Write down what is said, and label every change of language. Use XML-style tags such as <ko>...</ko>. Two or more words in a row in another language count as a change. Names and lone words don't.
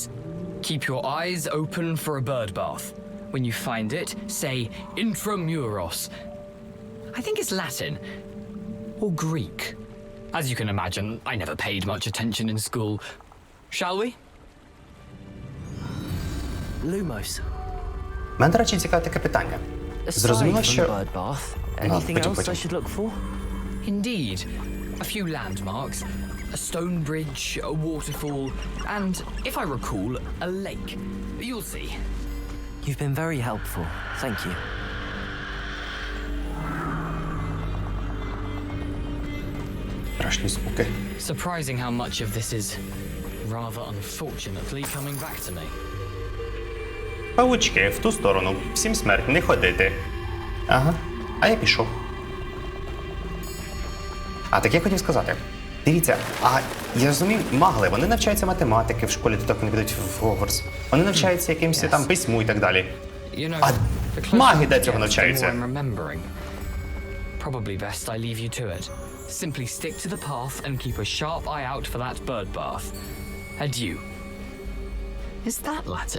<en>Keep your eyes open for a bird bath. When you find it, say intramuros. I think it's Latin or Greek. As you can imagine, I never paid much attention in school. Shall we? Lumos.</en> <uk>Мене, до речі, цікаве таке питання. Зрозуміло,</uk> <en>Aside from the</en> <uk>що...</uk> <en>bird bath, anything</en> <uk>потім,</uk> <en>else I</en> <uk>потім.</uk> <en>should look for? Indeed. A few landmarks, a stone bridge, a waterfall, and, if I recall, a lake. You'll see. You've been very helpful. Thank you.</en> <uk>Страшні звуки.</uk> <en>Surprising how much of this is rather unfortunately coming back to me.</en> <uk>Павучки, в ту сторону. Всім смерть, не ходити. Ага, а я пішов. А так я хотів сказати. Дивіться, а я розумів, магли, вони навчаються математики в школі, то так вони підуть в Хогвартс. Вони навчаються якимось там письму і так далі.</uk> <en>You know,</en> <uk>А</uk> <en>the closer</en> <uk>маги</uk> <en>I</en> <uk>де</uk> <en>get,</en> <uk>цього</uk> <en>the</en> <uk>навчаються?</uk> <en>more I'm remembering. Probably best I leave you to it. Simply stick to the path and keep a sharp eye out for that bird bath. Adieu. Is that Latin?</en>